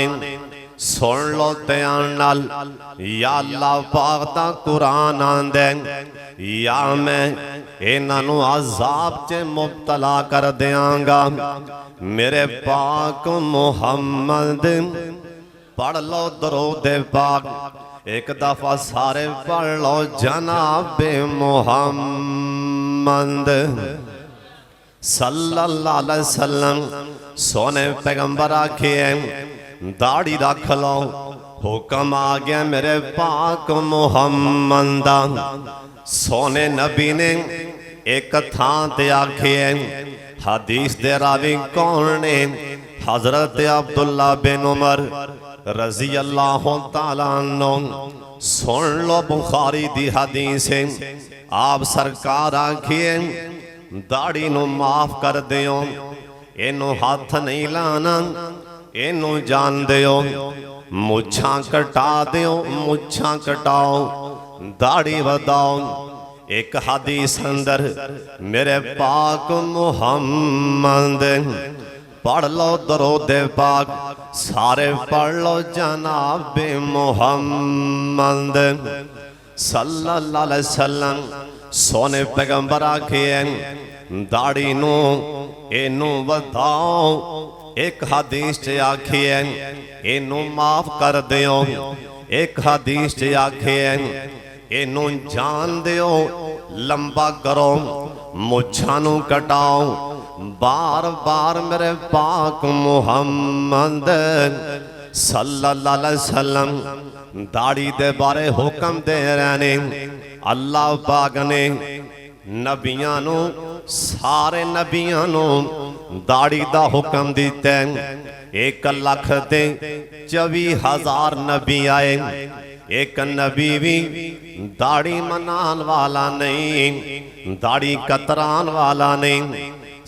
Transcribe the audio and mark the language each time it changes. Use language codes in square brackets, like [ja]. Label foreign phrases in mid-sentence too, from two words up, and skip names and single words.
[pa] سن لو دھیان نال، یا اللہ پاک دا قرآن آندا یا میں انہاں نوں عذاب چ مبتلا کر دینگا. میرے پاک محمد پڑھ لو درود پاک اک دفعہ سارے پڑھ لو جنابِ محمد [ar] صلى الله عليه وسلم. [pa] سوہنے پیغمبر آکھے داڑھی رکھ لو، حکم آ گیا میرے پاک محمد دا. سوہنے نبی نے اک تھاں تے آکھے، حدیث دے راوی کون نے? حضرت عبداللہ بن عمر [ar] رضي الله تعالى عنه. [pa] سن لو بخاری دی حدیث ہے. آپ سرکار آکھیے داڑھی نوں معاف کر دیو، اینوں ہاتھ نہیں لانا، اینوں جان دیو، مچھاں کٹا دیو، مچھاں کٹاؤ، داڑھی ودھاؤ. اک حدیث اندر میرے پاک محمد پڑھ لو درود پاک، سارے پڑھ لو جنابِ محمد [ar] صلى الله عليه وسلم. [pa] سوہنے پیغمبر آکھے داڑھی نوں اینوں ودھاؤ. اک حدیث چ آکھیے اینوں معاف کر دیو، اک حدیث چ آکھیے اینوں جان دیو، لمبا کرو، مچھاں نوں کٹاؤ. بار بار میرے پاک محمد [ar] صلى الله عليه وسلم [pa] داڑھی دے بارے حکم دے رہے نے. اللہ پاک نے نبیاں نوں، سارے نبیاں نوں داڑھی دا حکم دتا. 1,24,000 نبی آئے، اک نبی بھی داڑھی منان والا نہیں، داڑھی کترن والا نہیں.